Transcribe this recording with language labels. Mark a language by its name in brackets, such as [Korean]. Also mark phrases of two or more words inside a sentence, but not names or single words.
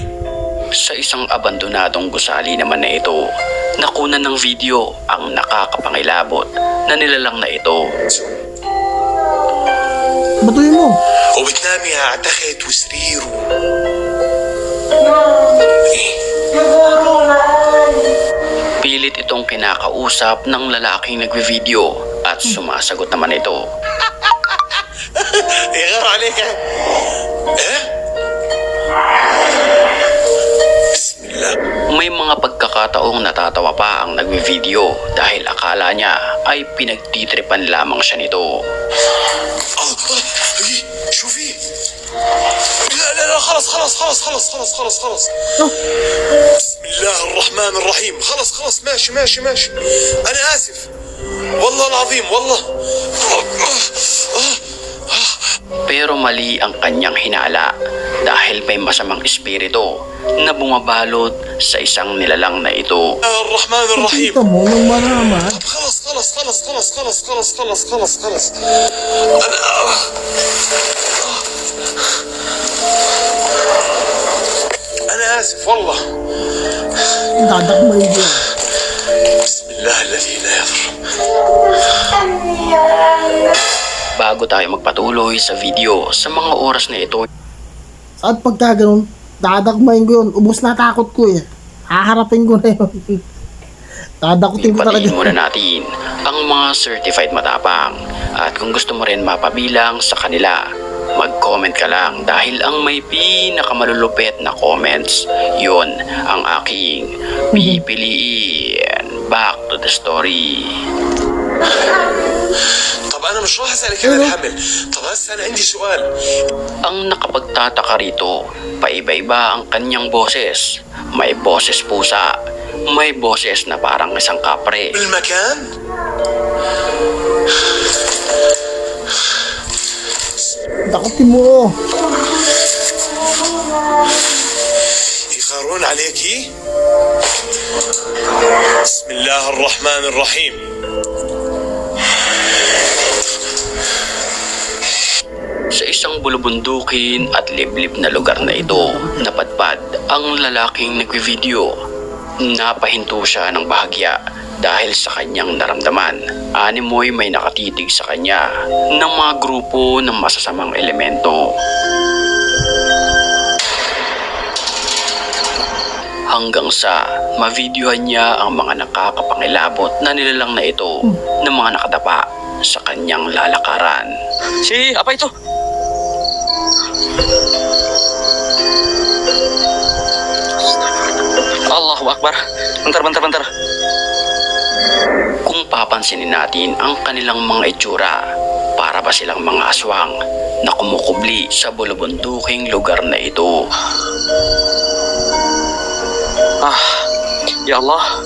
[Filipino] Sa isang abandonadong gusali naman na ito, nakunan ng video ang nakakapangilabot na nilalang na ito. Batuhin mo. [Arabic] وبتنامي على تخت وسرير [Filipino] Pilit itong kinakausap ng lalaking nagvi-video at sumasagot naman ito. [Arabic] يغار عليك. بسم الله. [Filipino] May mga pagkakataong natatawa pa ang nagwi-video dahil akala niya ay pinagtitripan lamang siya nito. [Arabic] هي شوفي لا لا لا خلص خلص خلص خلص خلص خلص خلص بسم الله الرحمن الرحيم خلص خلص ماشي ماشي ماشي أنا آسف والله العظيم والله [Filipino] Pero mali ang kanyang hinala dahil may masamang espiritu na bumabalot sa isang nilalang na ito. [Arabic] الرحمن الرحيم [Filipino] Kita mo nung maraman. [Arabic] خلص خلص خلص خلص خلص خلص خلص خلص خلص أنا آسف والله [Filipino] Dadakmay yun. [Arabic] بسم الله الذي لا يضر [Filipino] Bago tayo magpatuloy sa video sa mga oras na ito, At pagka ganun, dadakmayin ko yun. Ubus na takot ko eh. Haharapin ko na yun. Dadakutin ko talaga. patiin muna natin ang mga certified matapang. At kung gusto mo rin mapabilang sa kanila, mag-comment ka lang dahil ang may pinakamalulupit na comments, yun ang aking pipiliin. [English] Back to the story. [Arabic] طب أنا مش راح أسألك عن الحمل طب هسه أنا عندي سؤال [Filipino] Ang nakapagtataka rito, paiba-iba ang kanyang boses. May boses pusa, may boses na parang isang kapre. [Arabic] بالمكان [Filipino] Dakutin mo. [Arabic] يخارون عليكي بسم الله الرحمن الرحيم [Filipino] Sa isang bulubundukin at liblib na lugar na ito, napadpad ang lalaking nagwi-video. Napahinto siya ng bahagya dahil sa kanyang naramdaman. Animoy may nakatitig sa kanya ng mga grupo ng masasamang elemento. Hanggang sa mavideohan niya ang mga nakakapangilabot na nilalang na ito ng mga nakadapa sa kanyang lalakaran. [Indonesian] Apa itu? [Arabic] الله أكبر. [Indonesian] Bentar. [Filipino] Kung papansinin natin ang kanilang mga itsura, para ba silang mga aswang na kumukubli sa bulubunduking lugar na ito? [Arabic] Ya Allah.